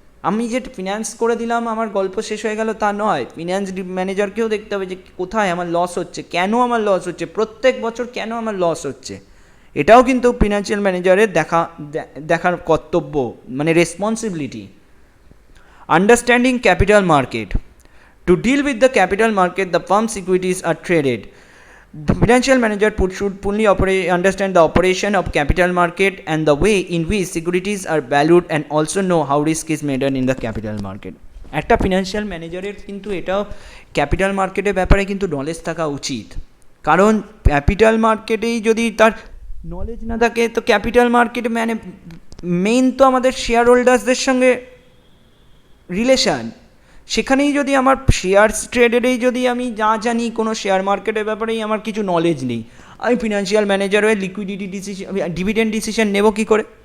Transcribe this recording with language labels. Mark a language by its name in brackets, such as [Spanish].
[Bangla] আমি যে ফিনান্স করে দিলাম আমার গল্প শেষ হয়ে গেল তা নয়, ফিনান্স ম্যানেজারকেও দেখতে হবে যে কোথায় আমার লস হচ্ছে, কেন আমার লস হচ্ছে, প্রত্যেক বছর কেন আমার লস হচ্ছে, এটাও কিন্তু ফিনান্সিয়াল ম্যানেজারের দেখার কর্তব্য, মানে responsibility. [English] Understanding capital market. To deal with the capital market, the firm's equities are traded. The financial manager should fully understand the operation of capital market and the way in which securities are valued, and also know how risk is measured in the capital market. [Bangla] একটা financial ম্যানেজারের কিন্তু এটাও capital মার্কেটের ব্যাপারে কিন্তু knowledge থাকা উচিত, কারণ ক্যাপিটাল মার্কেটেই যদি তার নলেজ না থাকে তো ক্যাপিটাল মার্কেট মানে মেইন তো আমাদের শেয়ার হোল্ডার্সদের সঙ্গে রিলেশান, সেখানেই যদি আমার শেয়ার ট্রেডেরেই যদি আমি যা জানি কোনো শেয়ার মার্কেটের ব্যাপারেই আমার কিছু নলেজ নেই, আমি ফিনান্সিয়াল ম্যানেজার হয়ে লিকুইডিটি ডিসিশন, ডিভিডেন্ড ডিসিশন নেব কী করে?